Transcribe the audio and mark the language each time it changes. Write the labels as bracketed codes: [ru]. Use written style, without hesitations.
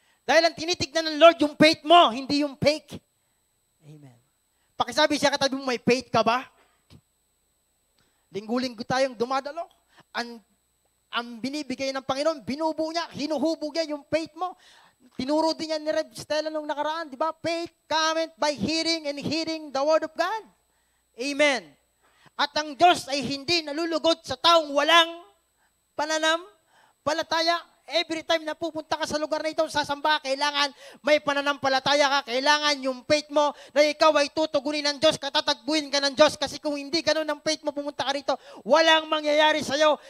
[tl] Dahil ang tinitignan ng Lord yung faith mo, hindi yung fake. Amen. Pakisabi siya katabi mo, may faith ka ba? Linggo-linggo tayong dumadalo. Ang binibigay ng Panginoon, binubuo niya, hinuhubog niya yung faith mo. Tinuro din yan ni Rev Stella nung nakaraan, di ba? [en] Faith cometh by hearing and hearing the word of God. Amen. [tl] At ang Diyos ay hindi nalulugod sa taong walang pananampalataya. [en] Every time [tl] na pupunta ka sa lugar na ito, sasamba, kailangan may pananampalataya ka. Kailangan yung faith mo na ikaw ay tutugunin ng Diyos, katatagbuin ka ng Diyos. Kasi kung hindi ganun ang faith mo, pumunta ka rito, walang mangyayari sa'yo.